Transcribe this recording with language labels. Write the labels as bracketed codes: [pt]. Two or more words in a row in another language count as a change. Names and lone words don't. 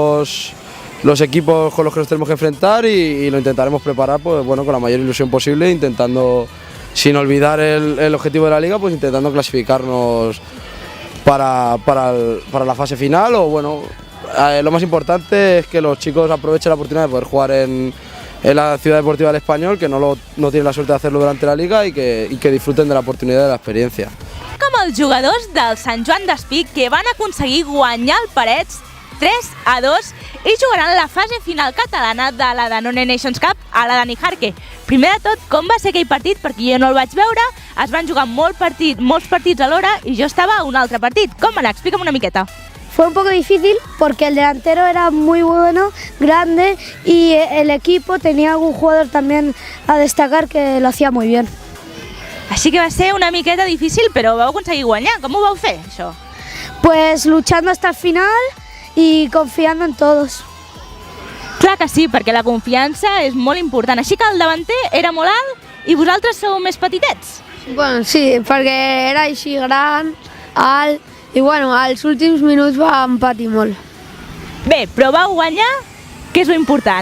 [es] los equipos con los que nos tenemos que enfrentar y lo intentaremos preparar pues, bueno, con la mayor ilusión posible, intentando, sin olvidar el objetivo de la liga, pues intentando clasificarnos para la fase final o bueno, lo más importante es que los chicos aprovechen la oportunidad de poder jugar en la Ciudad Deportiva del Español, que no tienen la suerte de hacerlo durante la liga y que disfruten de la oportunidad de la experiencia. [ca] Com els jugadors del Sant Joan d'Espí que van aconseguir guanyar el Parets 3-2 i jugaran la fase final catalana de la Danone Nations Cup a la Dani Jarque. Primer de tot, com va ser aquell partit? Perquè jo no el vaig veure, es van jugar molts partits alhora i jo estava a un altre partit. Com va anar? Explica'm una miqueta. [es] Fue un poco difícil porque el delantero era muy bueno, grande y el equipo tenía algún jugador también a destacar que lo hacía muy bien. [ca] Així que va ser una miqueta difícil, però vau aconseguir guanyar. Com ho vau fer, això? [es] Pues luchando hasta el final y confiando en todos. [ca] Clar que sí, perquè la confiança és molt important. Així que el davanter era molt alt i vosaltres sou més petitets. Bueno, sí, perquè era així gran, alt, i bueno, als últims minuts va empatir molt. Bé, però vau guanyar, que és lo important.